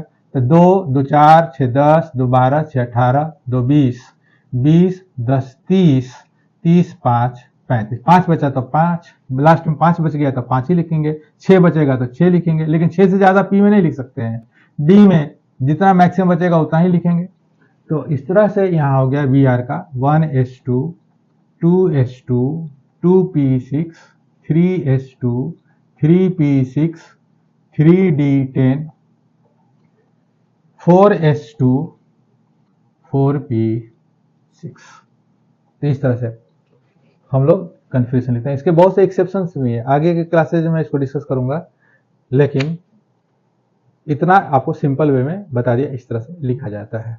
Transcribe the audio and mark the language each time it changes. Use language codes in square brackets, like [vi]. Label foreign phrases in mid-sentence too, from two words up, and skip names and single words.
[hi] तो 2, 2 4, 6 10, 2 12, 6 18, 2 20, 20 10 30, 30 5 35, 5 बचा तो 5, लास्ट में 5 बच गया तो 5 ही लिखेंगे, 6 बचेगा तो 6 लिखेंगे, लेकिन 6 से ज्यादा पी में नहीं लिख सकते हैं, डी में जितना मैक्सिमम बचेगा उतना ही लिखेंगे। तो इस तरह से यहाँ हो गया वी आर का 1s2, 2s2, 2p6, 3s2, 3p6, 3d10, 4s2, 4p6। तो इस तरह से हम लोग कन्फ्यूजन लिखते हैं। इसके बहुत से एक्सेप्शंस भी हैं, आगे के क्लासेज में इसको डिस्कस करूंगा, लेकिन इतना आपको [en] simple way [hi] में बता दिया इस तरह से लिखा जाता है।